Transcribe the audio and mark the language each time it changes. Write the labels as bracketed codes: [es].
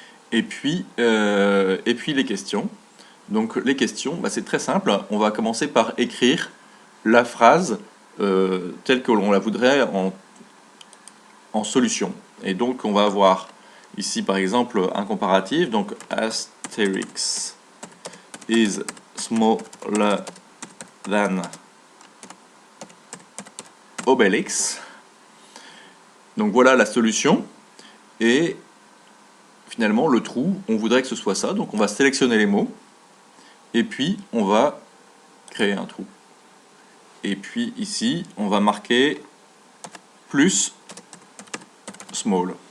[fr] Et puis les questions. Donc les questions, c'est très simple. On va commencer par écrire la phrase telle que l'on la voudrait en solution. Et donc on va avoir ici par exemple un comparatif. [en] Donc Asterix is smaller than Obelix. [fr] Donc voilà la solution. Et finalement, le trou, on voudrait que ce soit ça. Donc on va sélectionner les mots. Et puis, on va créer un trou. Et puis ici, on va marquer plus small.